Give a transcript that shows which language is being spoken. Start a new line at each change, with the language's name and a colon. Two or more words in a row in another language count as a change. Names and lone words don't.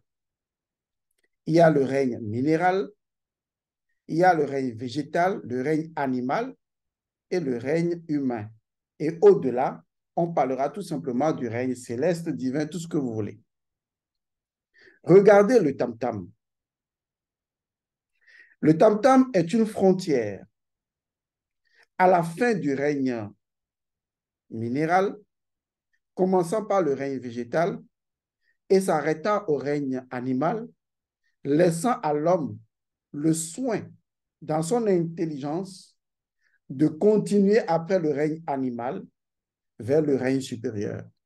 French: Il y a le règne minéral, il y a le règne végétal, le règne animal et le règne humain. Et au-delà, on parlera tout simplement du règne céleste, divin, tout ce que vous voulez. Regardez le tam-tam. Le tam-tam est une frontière à la fin du règne minéral, commençant par le règne végétal et s'arrêtant au règne animal, laissant à l'homme le soin, dans son intelligence, de continuer après le règne animal vers le règne supérieur.